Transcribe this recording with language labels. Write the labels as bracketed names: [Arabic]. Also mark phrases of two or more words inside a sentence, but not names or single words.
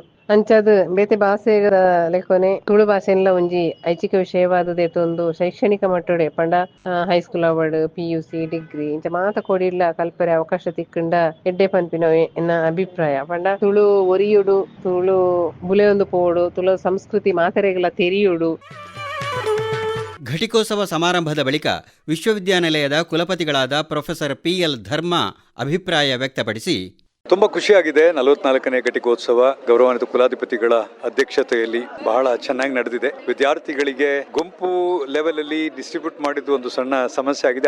[Tulu] ಅಂಚದು ಬೇತೆ ಭಾಷೆ ಲೆಕ್ಕೊನೆ ತುಳು ಭಾಷೆನ್ಲ ಒಂಜಿ ಐಚ್ಛಿಕ ವಿಷಯವಾದದೆತೊಂದು ಶೈಕ್ಷಣಿಕ ಮಟ್ಟಡೆ ಪಂಡ ಹೈಸ್ಕೂಲ್ ಅವಾರ್ಡ್ PUC ಡಿಗ್ರಿ ಇಂಚ ಮಾತ ಕೊಡಿಲ್ಲ ಕಲ್ಪರೆ ಅವಕಾಶ ತಿಕ್ಕಂಡ ಎಡ್ಡೆ ಪನ್ಪಿನವೆ ಎನ್ನ ಅಭಿಪ್ರಾಯ. ಪಂಡ ತುಳು ಒರಿಯುಡು, ತುಳು ಬುಲೆಯೊಂದು ಪೋಡು, ತುಳು ಸಂಸ್ಕೃತಿ ಮಾತೆರೆಗಳ ತೆರಿಯುಡು. [Kannada] ಘಟಿಕೋತ್ಸವ ಸಮಾರಂಭದ ಬಳಿಕ ವಿಶ್ವವಿದ್ಯಾನಿಲಯದ ಕುಲಪತಿಗಳಾದ ಪ್ರೊಫೆಸರ್ PL ಧರ್ಮ ಅಭಿಪ್ರಾಯ ವ್ಯಕ್ತಪಡಿಸಿ, ತುಂಬ ಖುಷಿಯಾಗಿದೆ. 44ನೇ ಘಟಿಕೋತ್ಸವ ಗೌರವಾನ್ವಿತ ಕುಲಾಧಿಪತಿಗಳ ಅಧ್ಯಕ್ಷತೆಯಲ್ಲಿ ಬಹಳ ಚೆನ್ನಾಗಿ ನಡೆದಿದೆ. ವಿದ್ಯಾರ್ಥಿಗಳಿಗೆ ಗುಂಪು ಲೆವೆಲ್ ಅಲ್ಲಿ ಡಿಸ್ಟ್ರಿಬ್ಯೂಟ್ ಮಾಡಿದ್ದು ಒಂದು ಸಣ್ಣ ಸಮಸ್ಯೆ ಆಗಿದೆ.